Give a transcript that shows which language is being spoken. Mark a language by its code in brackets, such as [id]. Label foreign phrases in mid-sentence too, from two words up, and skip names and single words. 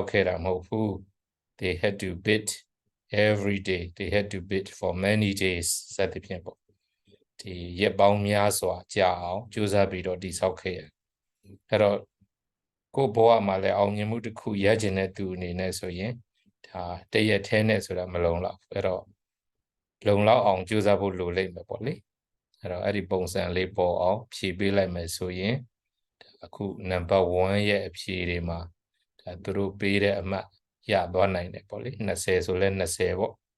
[my] ခဲ့တာမဟုတ်ဘူး [en] they had to build every day they had to build for many days [my] စသဖြင့်ပေါ့ဒီရက်ပေါင်းများစွာ ကြာအောင်ကြိုးစားပြီးတော့တိဆောက်ခဲ့ရအဲ့တော့ကိုယ့်ဘဝမှာလည်းအောင်မြင်မှုတစ်ခုရကျင်တဲ့သူအနေနဲ့ဆိုရင်ဒါတရက်ထဲနဲ့ဆိုတာမလုံလောက်အဲ့တော့လုံလောက်အောင်ကြိုးစားဖို့လိုလိမ့်မယ်ပေါ့လေအဲ့တော့အဲ့ဒီပုံစံလေးပေါ်အောင်ဖြည့်ပေးလိုက်မယ်ဆိုရင်အခုနံပါတ်1ရဲ့အဖြေတွေမှာဒါသူတို့ပေးတဲ့အမှတ်ရသွားနိုင်တယ်ပေါ့လေ20ဆိုလဲ20ပေါ့